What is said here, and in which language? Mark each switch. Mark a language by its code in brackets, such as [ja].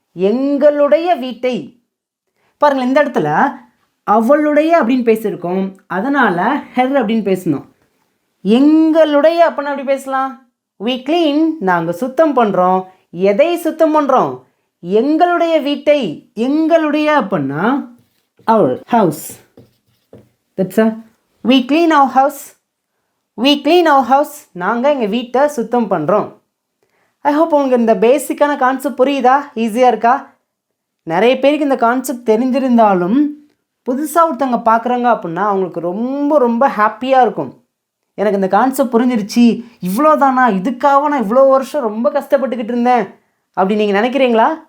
[ta] எங்களுடைய வீட்டை. பாருங்கள், இந்த இடத்துல அவளுடைய அப்படின்னு பேசியிருக்கோம், அதனால் ஹெர் அப்படின்னு பேசணும். எங்களுடைய அப்படின்னா அப்படி பேசலாம். [en] we clean [ta] நாங்கள் சுத்தம் பண்ணுறோம். எதை சுத்தம் பண்ணுறோம்? எங்களுடைய வீட்டை. எங்களுடைய அப்படின்னா [en] our house. That's a we clean our house. we clean our house. [ta] நாங்கள் எங்கள் வீட்டை சுத்தம் பண்ணுறோம். ஐ ஹோப் உங்களுக்கு இந்த பேசிக்கான கான்செப்ட் புரியுதா? ஈஸியாக இருக்கா? நிறைய பேருக்கு இந்த கான்செப்ட் தெரிஞ்சிருந்தாலும் புதுசாக ஒருத்தவங்க பார்க்குறாங்க அப்படின்னா அவங்களுக்கு ரொம்ப ரொம்ப ஹாப்பியாக இருக்கும். எனக்கு இந்த கான்செப்ட் புரிஞ்சிருச்சு, இவ்வளோ தானா, இதுக்காக நான் இவ்வளோ வருஷம் ரொம்ப கஷ்டப்பட்டுக்கிட்டு இருந்தேன் அப்படி நீங்கள் நினைக்கிறீங்களா?